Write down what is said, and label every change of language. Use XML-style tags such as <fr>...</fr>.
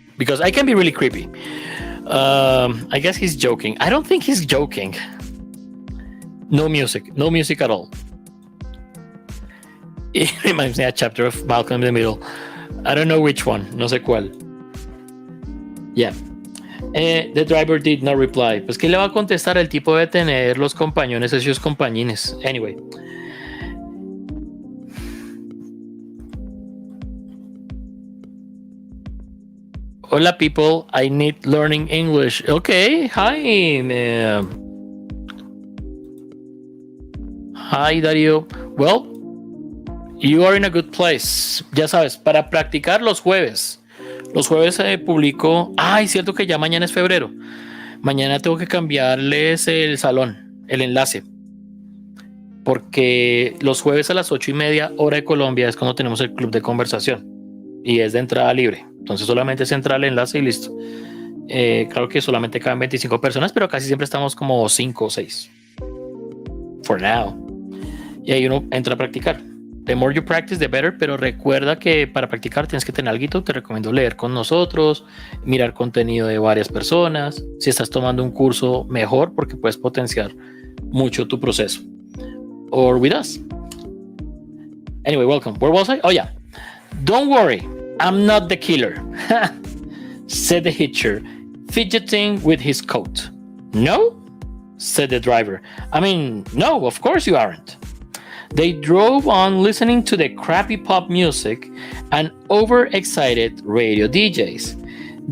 <en>Because I can be really creepy. I guess he's joking. I don't think he's joking. No music at all. It reminds me of a chapter of Malcolm in the Middle. I don't know which one,</en> <es>no sé cuál.</es> <en>Yeah. The driver did not reply.</en> <es>Pues ¿qué le va a contestar? El tipo de tener los compañones, esos compañines.</es> <en>Anyway. Hola people, I need learning English. Okay, hi. Hi Darío. Well, you are in a good place.</en> <es>Ya sabes, para practicar los jueves. Los jueves publico. Es cierto que ya mañana es febrero. Mañana tengo que cambiarles el salón, el enlace. Porque los jueves a las 8:30 hora de Colombia es cuando tenemos el club de conversación. Y es de entrada libre. Entonces solamente es entrar al enlace y listo. Claro que solamente caben 25 personas, pero casi siempre estamos como 5 o 6.</es> <en>For now.</en> <es>Y ahí uno entra a practicar.</es> <en>The more you practice, the better.</en> <es>Pero recuerda que para practicar tienes que tener algo. Te recomiendo leer con nosotros, mirar contenido de varias personas. Si estás tomando un curso, mejor, porque puedes potenciar mucho tu proceso.</es> <en>Or with us. Anyway, welcome. Where was I? Oh yeah. Don't worry, I'm not the killer, said the hitcher, fidgeting with his coat. No, said the driver. I mean, no, of course you aren't. They drove on listening to the crappy pop music and overexcited radio DJs.</en>